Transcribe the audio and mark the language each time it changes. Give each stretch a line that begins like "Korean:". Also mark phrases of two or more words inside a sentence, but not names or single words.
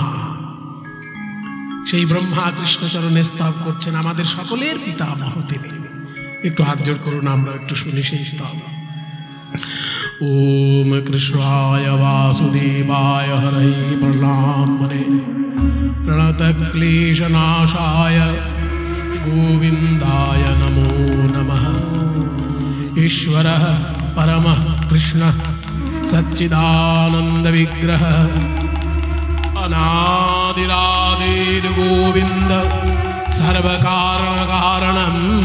Bangla: সেই ব্রহ্মা কৃষ্ণচরণে স্তব করছেন, আমাদের সকলের পিতামহ তিনি। একটু হাত জোড় করুন, আমরা একটু শুনি সেই স্তব।
Sanskrit: ওম কৃষ্ণায় বাসুদেবায় হরে প্রণামনে প্রণত ক্লেশনাশায় গোবিন্দায় নমো নমঃ। ईश्वरः परमः कृष्णः सच्चिदानंद विग्रह अनादिरादिर्गोविन्द सर्वकारण कारणम्।